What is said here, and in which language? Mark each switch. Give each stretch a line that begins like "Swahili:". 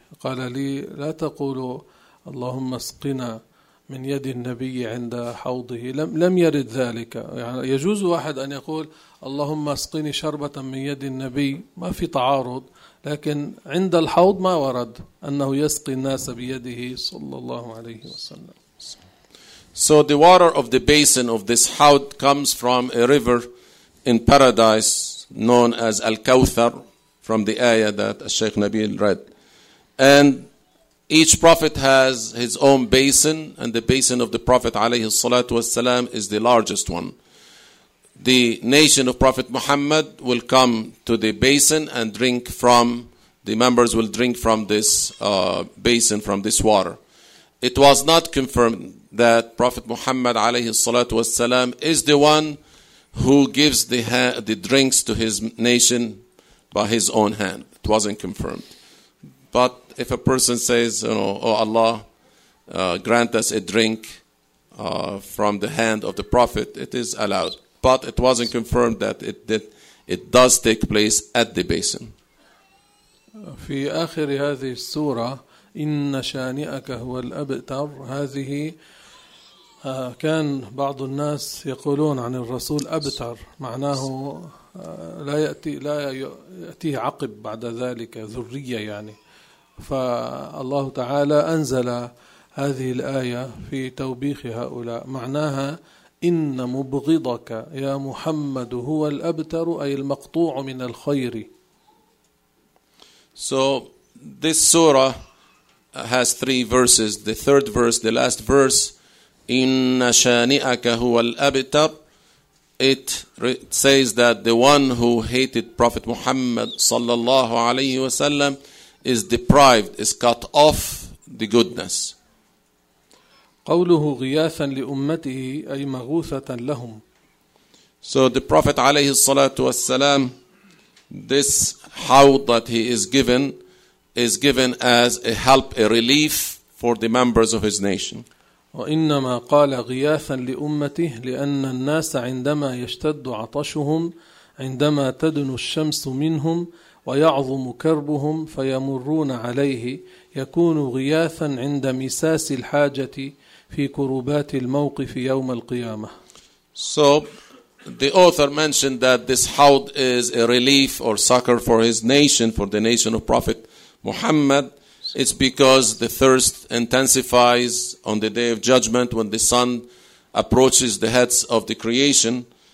Arabic: قال لي لا تقولوا اللهم اسقنا من يد النبي عند حوضه، لم يرد ذلك. يعني يجوز واحد أن يقول اللهم اسقني شربة من يد النبي، ما في تعارض، لكن عند الحوض ما ورد أنه يسقي الناس بيده صلى الله عليه وسلم.
English: So the water of the basin of this Hawd comes from a river in paradise known as Al-Kawthar, from the ayah that Sheikh Nabil read. And each prophet has his own basin, and the basin of the Prophet
Arabic: عليه الصلاة والسلام
English: is the largest one. The nation of Prophet Muhammad will come to the basin and drink from, the members will drink from this basin, from this water. It was not confirmed that Prophet Muhammad
Arabic: عليه الصلاة والسلام
English: is the one who gives the drinks to his nation by his own hand. It wasn't confirmed. But if a person says, you know, oh Allah, grant us a drink from the hand of the Prophet, it is allowed. But it wasn't confirmed that it does take place at the basin.
Arabic: في آخر هذه السورة إن شانئك هو الأبتر، هذه كان بعض الناس يقولون عن الرسول أبتر، معناه لا يأتيه عقب بعد ذلك ذرية يعني. فالله تعالى أنزل هذه الآية في توبيخ هؤلاء، معناها إن مبغضك يا محمد هو الأبتر، أي المقطوع من الخير.
English: So this surah has three verses. The third verse, the last verse,
Arabic: إن شانئك هو الأبتر.
English: It says that the one who hated Prophet Muhammad
Arabic: صلى الله عليه وسلم
English: is deprived, is cut off the goodness.
Arabic: قوله غياثا لأمته أي مغوثة لهم.
English: So the Prophet
Arabic: عليه الصلاة والسلام,
English: this حوض that he is given as a help, a relief for the members of his nation.
Arabic: وإنما قال غياثا لأمته لأن الناس عندما يشتد عطشهم، عندما تدنو الشمس منهم ويعظم كربهم فيمرون عليه، يكون غياثا عند مساس الحاجة في كروبات الموقف يوم القيامة.
English: So the author mentioned that this hawd is a relief or succor for his nation, for the nation of Prophet Muhammad. It's because the thirst intensifies on the day of judgment when the sun approaches the heads of the creation.